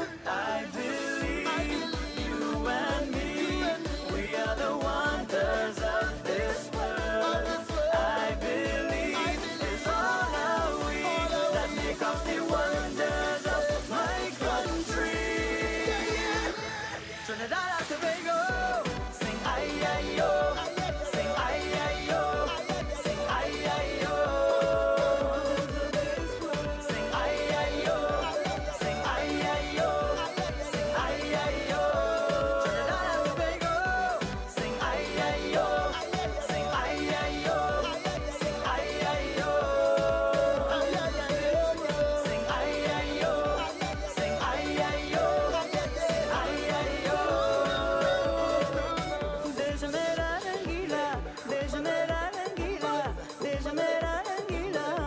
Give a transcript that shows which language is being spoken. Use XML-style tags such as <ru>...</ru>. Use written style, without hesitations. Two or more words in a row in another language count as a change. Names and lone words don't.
<en>I believe you and me, we are the wonders of this world. I believe it's all our we that make up the wonders of my country. Trinidad and Tobago, sing ay ay yo, sing ay ay yo, sing ay ay yo. Sing ay ay yo, sing ay ay yo, sing ay ay yo. Trinidad and Tobago, sing ay ay yo, sing ay ay yo, sing ay ay yo. Sing ay ay yo, sing ay ay yo, sing ay ay yo.</en> <es>Déjame la anguila, déjame la anguila, déjame la anguila.</es>